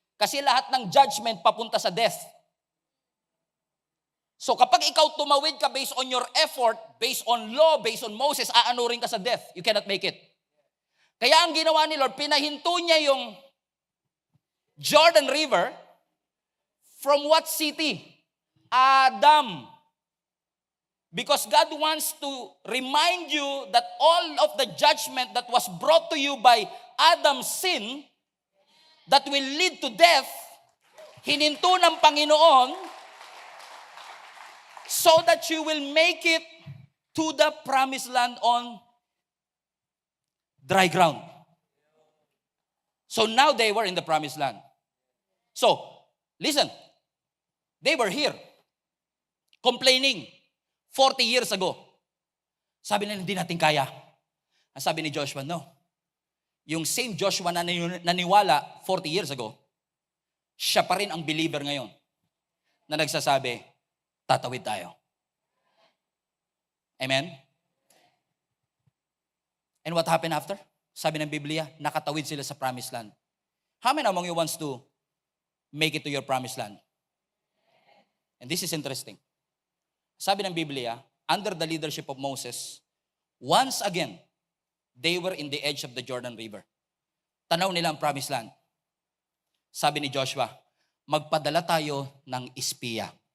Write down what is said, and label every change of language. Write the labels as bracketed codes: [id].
[tl] Kasi lahat ng judgment papunta sa death. So kapag ikaw tumawid ka [en] based on your effort, based on law, based on Moses, [tl] aanurin ka sa death. [en] You cannot make it. [tl] Kaya ang ginawa ni Lord, pinahinto niya yung [en] Jordan River from what city? Adam. Because God wants to remind you that all of the judgment that was brought to you by Adam's sin that will lead to death, [tl] hininto ng Panginoon [en] so that you will make it to the Promised Land on dry ground. So now they were in the Promised Land. So, listen, they were here complaining 40 years ago. [tl] Sabi nila, hindi natin kaya. Ang sabi ni Joshua, no. Yung same Joshua na naniwala 40 years ago, siya pa rin ang believer ngayon na nagsasabi, tatawid tayo. Amen? [en] And what happened after? [tl] Sabi ng Biblia, nakatawid sila sa Promised Land. [en] How many among you wants to make it to your Promised Land? And this is interesting. [tl] Sabi ng Biblia, [en] under the leadership of Moses, once again, they were in the edge of the Jordan River. [tl] Tanaw nila ang Promised Land. Sabi ni Joshua, magpadala tayo ng espiya.